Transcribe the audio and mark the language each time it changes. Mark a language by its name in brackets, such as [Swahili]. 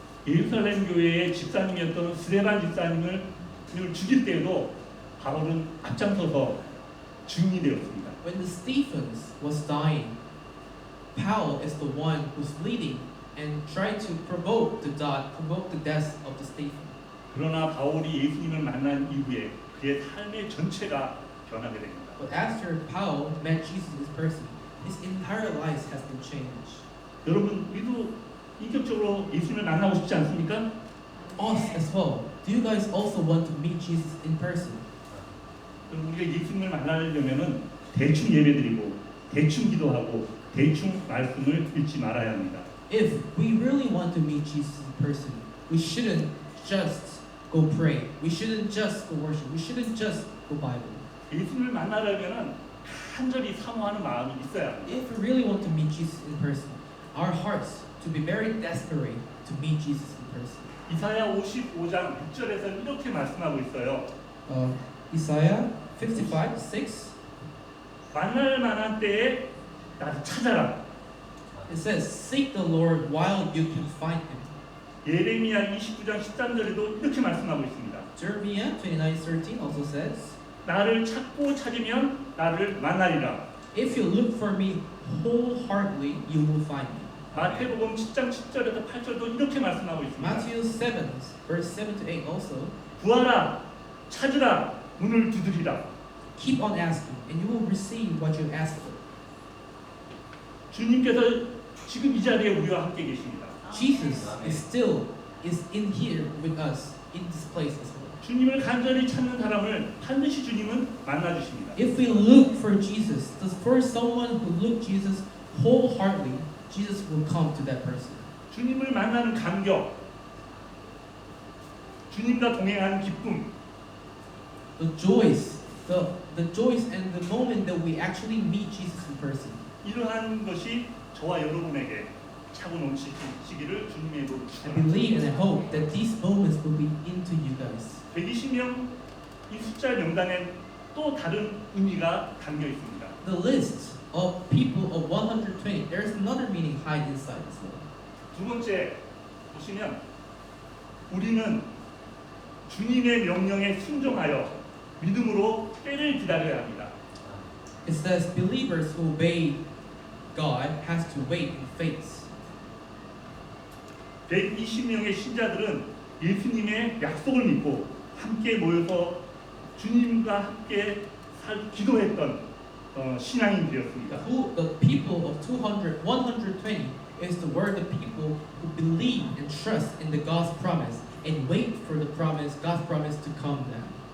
[Korean] 예루살렘 교회의 집사님이었던 스데반 집사님을 죽일 때에도 바울은 앞장서서 증인이 되었습니다. [English] When the Stephens was dying, Paul is the one who's leading and trying to provoke the death of the Stephen. [Korean] 그러나 바울이 예수님을 만난 이후에 그의 삶의 전체가 변하게 됩니다. [English] But after Paul met Jesus in person, his entire life has been changed. [Korean] 여러분, 우리도 인격적으로 예수님을 만나고 싶지 않습니까? [English] Us as well. Do you guys also want to meet Jesus in person? [Korean] 그럼 우리가 예수님을 만나려면은 대충 예배드리고 대충 기도하고 대충 말씀을 읽지 말아야 합니다. [English] If we really want to meet Jesus in person, we shouldn't just go pray. We shouldn't just go worship. We shouldn't just go Bible. [Korean] 예수님을 만나려면은 간절히 사모하는 마음이 있어야 합니다. [English] If we really want to meet Jesus in person, our hearts to be very desperate to meet Jesus in person. [Korean] 이사야 55장 6절에서는 이렇게 말씀하고 있어요. [English] Isaiah 55:6. [Korean] 만날 만한 때에 나를 찾아라. [English] It says, "Seek the Lord while you can find Him." [Korean] 예레미야 29장 13절에도 이렇게 말씀하고 있습니다. [English] Jeremiah 29:13 also says, [Korean] 나를 찾고 찾으면 나를 만나리라. [English] "If you look for me wholeheartedly, you will find me." [Korean] 마태복음 10장 10절에서 8절도 이렇게 말씀하고 있습니다. [English] Matthew 7 verse 7 to 8 also, [Korean] 구하라, 찾으라, 문을 두드리라. [English] "Keep on asking, and you will receive what you ask for." [Korean] 주님께서 지금 이 자리에 우리와 함께 계십니다. [English] Jesus is in here with us in this place as well. [Korean] 주님을 간절히 찾는 사람을 반드시 주님은 만나 주십니다. [English] If we look for Jesus, for someone who look Jesus wholeheartedly, Jesus will come to that person. [Korean] 주님을 만나는 감격, 주님과 동행하는 기쁨, [English] The joys and the moment that we actually meet Jesus in person. [Korean] 이러한 것이 저와 여러분에게 차고 넘치기를 주님의 이름으로 [English] I believe and I hope that these moments will be into you guys. [Korean] 120명 이 숫자 명단에 또 다른 의미가 담겨 있습니다. [English] The list of people of 120, there's another meaning hide inside as well. [Korean] 두 번째 보시면 우리는 주님의 명령에 순종하여 믿음으로 때를 기다려야 합니다. [English] It says believers who obey God has to wait in faith. [Korean] 120명의 신자들은 예수님의 약속을 믿고 함께 모여서 주님과 함께 기도했던 신앙인들이었습니다. [English] The people of 120 is the word of people who believe and trust in the God's promise and wait for the promise, God's promise to come down.